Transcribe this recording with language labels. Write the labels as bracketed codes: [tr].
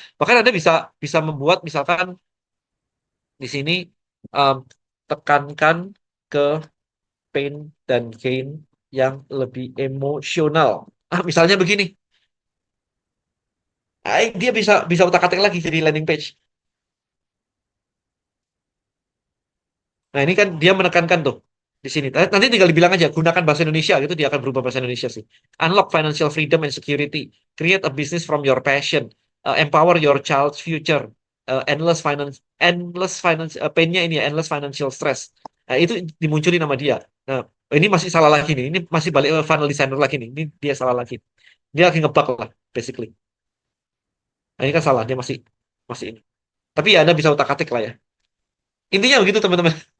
[id] Bahkan Anda bisa bisa membuat misalkan di sini um, tekankan ke pain dan gain yang lebih emosional. Misalnya begini. Dia bisa bisa utak-atik lagi jadi landing page. Nah, ini kan dia menekankan tuh di sini. Nanti tinggal dibilang aja, gunakan bahasa Indonesia gitu, dia akan berubah bahasa Indonesia sih. [en] Unlock financial freedom and security. Create a business from your passion. Empower your child's future. Endless finance, [id] pain-nya ini ya, [en] endless financial stress. [id] Nah, itu dimunculin nama dia. Nah, ini masih salah lagi nih. Ini masih balik ke funnel designer lagi nih. Ini dia salah lagi. Dia lagi ngebug lah, basically. Nah, ini kan salah, dia masih masih ini. Tapi ya Anda bisa utak-atik lah ya. Intinya begitu teman-teman.